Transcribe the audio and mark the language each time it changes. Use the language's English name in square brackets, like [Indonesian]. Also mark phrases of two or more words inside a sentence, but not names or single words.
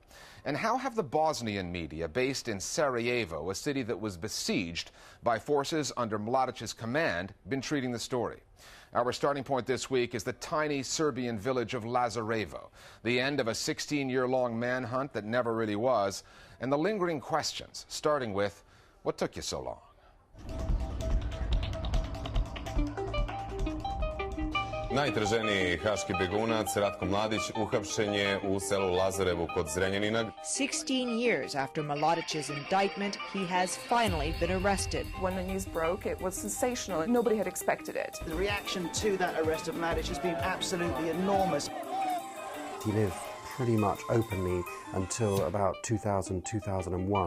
[English] And how have the Bosnian media, based in Sarajevo, a city that was besieged by forces under Mladic's command, been treating the story? Our starting point this week is the tiny Serbian village of Lazarevo, the end of a 16-year-long manhunt that never really was, and the lingering questions, starting with, what took you so long? [Serbian] Najtraženiji haški begunac, Ratko Mladic, uhapšen je u selu Lazarevo kod Zrenjanina. [English] 16 years after Mladic's indictment, he has finally been arrested. When the news broke, it was sensational. Nobody had expected it. The reaction to that arrest of Mladic has been absolutely enormous. He lived pretty much openly until about 2000, 2001.